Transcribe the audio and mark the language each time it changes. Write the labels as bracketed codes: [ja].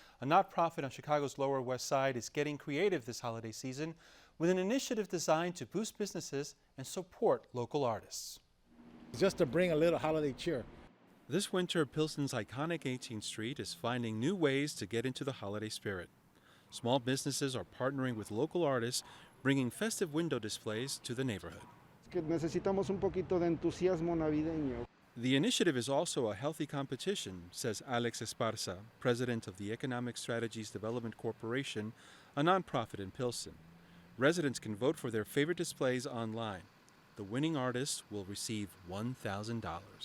[en] A nonprofit on Chicago's Lower West Side is getting creative this holiday season with an initiative designed to boost businesses and support local artists. Just to bring a little holiday cheer. This winter, Pilsen's iconic 18th Street is finding new ways to get into the holiday spirit. Small businesses are partnering with local artists, bringing festive window displays to the neighborhood. [es] Es que necesitamos un poquito de entusiasmo navideño. [en] The initiative is also a healthy competition, says Alex Esparza, president of the Economic Strategies Development Corporation, a nonprofit in Pilsen. Residents can vote for their favorite displays online. The winning artist will receive $1,000.